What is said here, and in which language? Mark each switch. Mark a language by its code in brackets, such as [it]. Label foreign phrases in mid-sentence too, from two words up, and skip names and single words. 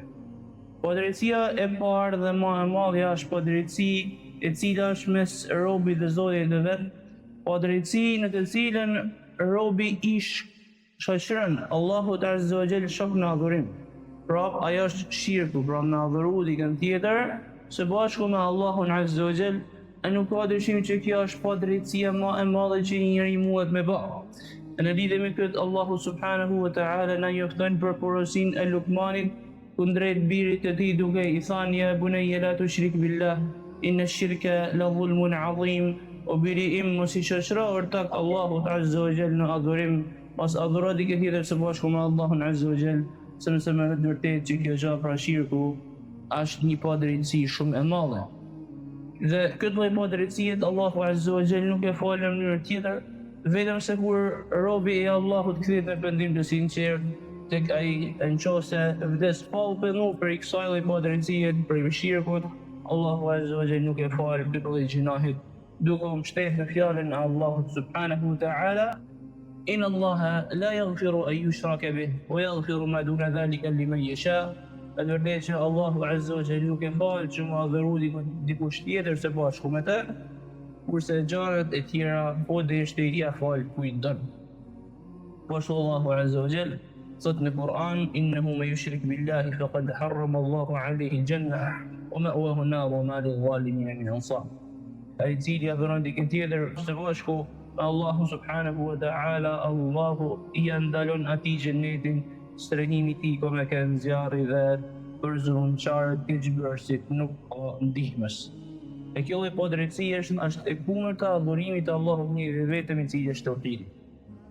[sq] Padrejtësia e parë dhe më e madhe është padrejtësi e cila është mes robit dhe Zotit të vet, padrejtësi në të cilën robi i shoqëron Allahut [ar] عز وجل [sq] shok në adhurim. Pra ajo është shirku, pra në adhuru dikën tjetër së bashku me Allahun [ar] عز وجل, [sq] e nuk ka dyshim që kjo është padrejtësia më e madhe që një njeri muhet me bë. Në lidhje me këtë, Allahu [ar] سبحانه وتعالى [sq] na njofton për porosinë e Lukmanit kundrejt birit të tij, duke i thënë: [ar] يا بني لا تشرك بالله إن الشرك لظلم عظيم. [sq] O biri im, mos i shoqëro ortak Allahut [ar] عز وجل [sq] në adhurim, mos adhuro dikë tjetër së bashku me Allahun [ar] عز وجل, [sq] sepse me të vërtetë që kjo gjë pra shirku është një padrejtësi shumë e madhe. Dhe këtë lloj padrejtësie Allahu [ar] عز وجل [sq] nuk e fal në mënyrë tjetër, vetëm se kur robi i Allahut kthehet në pendim të sinqert tek ai, nëse vdes pa u penduar për kësaj lloj padrejtësie, për shirkut, Allahu [ar] عز وجل [sq] nuk e fal këtë lloj gjinahit, duke u mbështetur në fjalën e Allahut [ar] سبحانه وتعالى: إن الله لا يغفر أن يشرك به ويغفر ما دون ذلك لمن يشاء. [sq] Dhe vërtet që Allahu [ar] عز وجل [sq] nuk e fal që më adhuru dikush tjetër së bashku me të, kurse gjërat e tjera po deshte i ia fal kujt don. Po ashtu Allahu [ar] عز وجل [sq] thot në Kur'an: [ar] إنه من يشرك بالله فقد حرم الله عليه الجنة ومأواه النار وما للظالمين من أنصار. [sq] Ai i cili adhuron dikën tjetër së bashku me Allahu [ar] سبحانه وتعالى, [sq] Allahu i ndalon atij xhenetin, strehimi i tij ko me kanë zjarri, dhe për zullumçarët të xhbërësit nuk ka ndihmës. E kjo lloj padrejtësie është e kundërta adhurimit të Allahut një vetëm, i cili është tauhidi.